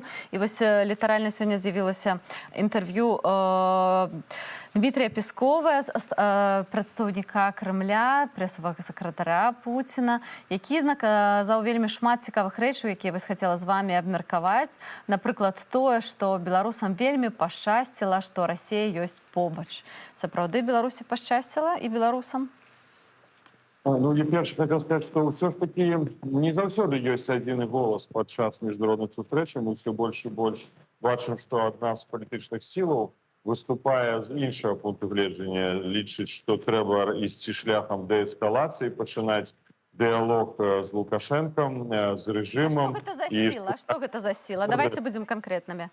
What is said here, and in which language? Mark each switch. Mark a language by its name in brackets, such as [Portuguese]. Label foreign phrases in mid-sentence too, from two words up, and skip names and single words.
[Belarusian] І вось літаральна сёння з'явілася інтэрв'ю Дмітрія Пескова, прадстаўніка Крэмля, прэсавага сакратара Пуціна, які наказаў вельмі шмат цікавых рэчаў, якія вось хацела з вамі абмеркаваць. Напрыклад, тое, што беларусам вельмі пашчасціла, што Расія ёсць побач. Сапраўды Беларусі пашчасціла і беларусам? Ну, я перш [Russian] хотел сказать, что все ж таки [Belarusian] не заўсёды ёсць адзіны голас падчас міжнародных сустрэчаў. [Russian] Мы все больше и больше [Belarusian] бачым, што адна з палітычных сілаў выступае з іншага пункту гледжання, лічыць, што трэба ісці шляхам дээскалацыі, пачынаць дыялог з Лукашэнкам, з рэжымам. Што гэта за сіла? Што гэта за сіла? Давайте будзем канкрэтнымі.